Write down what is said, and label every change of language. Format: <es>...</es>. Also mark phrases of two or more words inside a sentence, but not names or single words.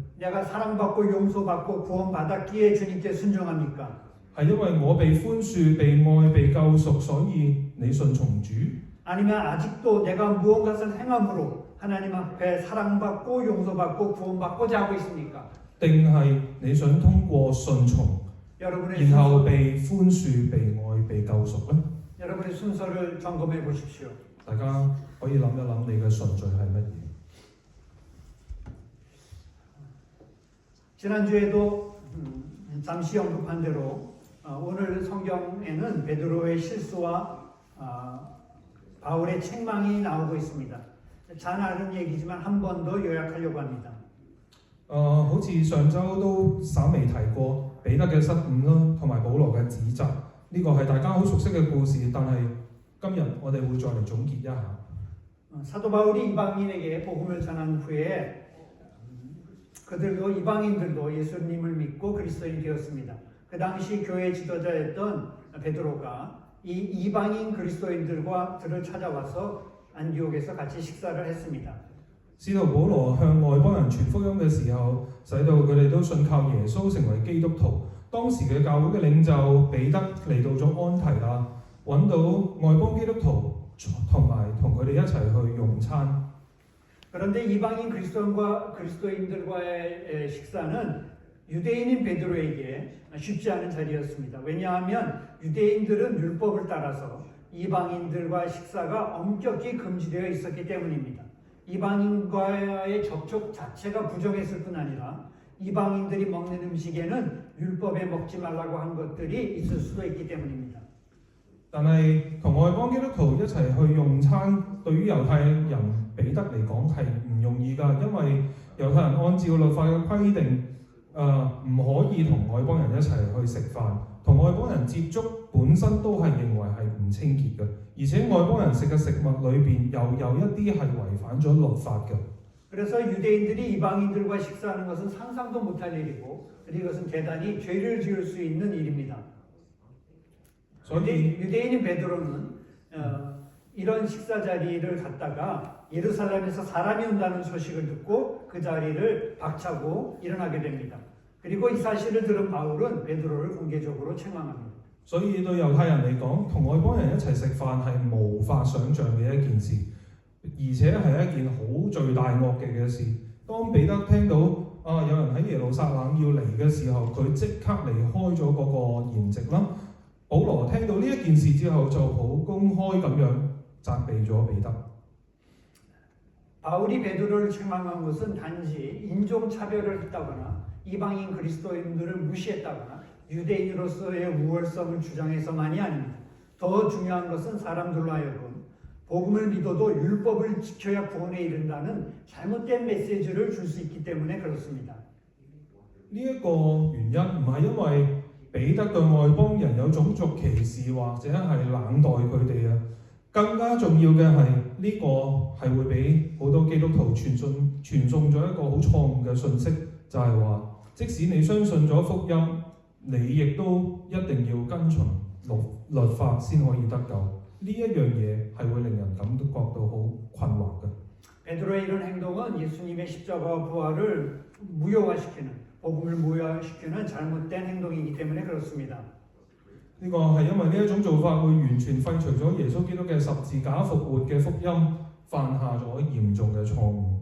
<ko>내가 사랑받고 용서받고 구원받았기에 주님께 순종합니까?</ko> <yue>係因為我被寬恕、被愛、被救贖，所以你順從主？</yue> <ko>아니면 아직도 내가 무언가를 행함으로 하나님 앞에 사랑받고 용서받고 구원받고자 하고 있습니까?</ko> <yue>定係你想通過順從，</yue> <ko>여러분의</ko> <yue>然後</yue> <ko>순서,</ko> <yue>被寬恕、被愛、被救贖呢？</yue> <ko>여러분의 순서를 점검해 보십시오.</ko> <yue>大家可以諗一諗你嘅順序係乜嘢？</yue> <ko>지난주에도 잠시 언급한 대로 오늘 성경에는 베드로의 실수와 바울의 책망이 나오고 있습니다. 잘 아는 얘기지만 한 번 더 요약하려고 합니다.</ko> <yue>好似上週都稍微提過彼得嘅失誤啦，同埋保羅嘅指責，呢個係大家好熟悉嘅故事，但係今日我哋會再嚟總結一下。</yue> <ko>사도 바울이 이방인에게 복음을 전한 후에 그들도 이방인들도 예수님을 믿고 그리스도인이 되었습니다. 그 당시 교회 지도자였던 베드로가 이 이방인 그리스도인들과 들을 찾아와서 안디옥에서 같이 식사를 했습니다.</ko> <yue>使徒保羅向外邦人傳福音嘅時候，使到佢哋都信靠耶穌成為基督徒。當時嘅教會嘅領袖彼得嚟到咗安提亞，揾到外邦基督徒同埋同佢哋一齊去用餐。</yue> <ko>그런데 이방인 그리스도인들과의 식사는 유대인인 베드로에게 쉽지 않은 자리였습니다. 왜냐하면 유대인들은 율법을 따라서 이방인들과 식사가 엄격히 금지되어 있었기 때문입니다. 이방인과의 접촉 자체가 부정했을 뿐 아니라 이방인들이 먹는 음식에는 율법에 먹지 말라고 한 것들이 있을 수도 있기 때문입니다.</ko> <yue>但係同外邦基督徒一齊去用餐，對於猶太人彼得嚟講係唔容易㗎，因為猶太人按照律法嘅規定，唔可以同外邦人一齊去食飯，同外邦人接觸本身都係認為係唔清潔嘅，而且外邦人食嘅食物裏邊又有一啲係違反咗律法嘅。</yue> <ko>그래서 유대인들이 이방인들과 식사하는 것은 상상도 못할 일이고 이것은 대단히 죄를 지을 수 있는 일입니다. 유대인인 베드로는 이런 식사 자리를 갔다가 예루살렘에서 사람이 온다는 소식을 듣고 그 자리를 박차고 일어나게 됩니다. 그리고 이 사실을 들은 바울은 베드로를 공개적으로 책망합니다.</ko> <yue>所以對猶太人嚟講，同外邦人一齊食飯係無法想像嘅一件事，而且係一件好罪大惡極嘅事。當彼得聽到有人喺耶路撒冷要嚟嘅時候，佢即刻離開咗嗰個筵席啦。保羅聽到呢一件事之後，就好公開咁樣責備咗彼得。</yue> <ko>바울이 베드로를 책망한 것은 단지 인종 차별을 했다거나 이방인 그리스도인들을 무시했다거나 유대인으로서의 우월성을 주장해서만이 아닙니다. 더 중요한 것은 사람들로 하여금 복음을 믿어도 율법을 지켜야 구원에 이른다는 잘못된 메시지를 줄 수 있기 때문에 그렇습니다.</ko> <yue>呢一個原因唔係因為彼得對外邦人有種族歧視或者係冷待佢哋啊，更加重要嘅係呢個係會俾好多基督徒傳送咗一個好錯誤嘅信息，就係話即使你相信咗福音，你亦都一定要跟從律法先可以得救。呢一樣嘢係會令人感覺到好困惑嘅。</yue> <ko>베드로의 이런 행동은 예수님의 십자가 부활을 무효화시키는 복음을 무효화시키는 잘못된 행동이기 때문에 그렇습니다.</ko> <yue>呢個係因為呢一種做法會完全廢除咗耶穌基督嘅十字架復活嘅福音，犯下咗嚴重嘅錯誤。</yue>